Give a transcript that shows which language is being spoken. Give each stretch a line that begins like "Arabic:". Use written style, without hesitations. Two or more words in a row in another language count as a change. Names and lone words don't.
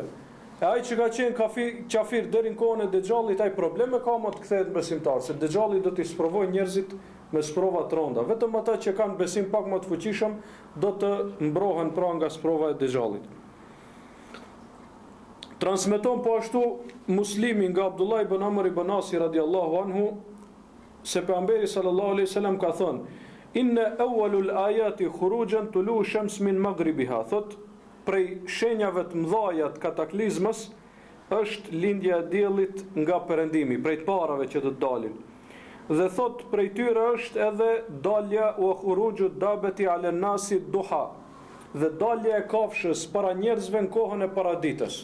Albanian: E ai që ka qenë qafir deri në kohën e Dejjallit, ai probleme ka më të kthehet besimtar, se Dejjalli do t'i sprovojë njerëzit me sprova të rënda. Vetëm ata që kanë besim pak më të fuqishëm do të mbrohen pra nga sprova e Dejjallit. Transmeton po ashtu Muslimi nga Abdullah ibn Amr ibn As
Arabic: رضي الله عنه
Albanian: se pejgamberi
Arabic: صلى الله عليه وسلم
Albanian: ka thënë:
Arabic: "إن أول الآيات خروجا طلوع الشمس من مغربها."
Albanian: Thot prej shenjave të mëdha të kataklizmës është lindja e diellit nga perëndimi, prej të parave që do të dalin. Dhe thot prej tyre është edhe dalja u
Arabic: خروج الدابة على الناس ضحى,
Albanian: dhe dalja e kafshës para njerëzve në kohën e paraditës.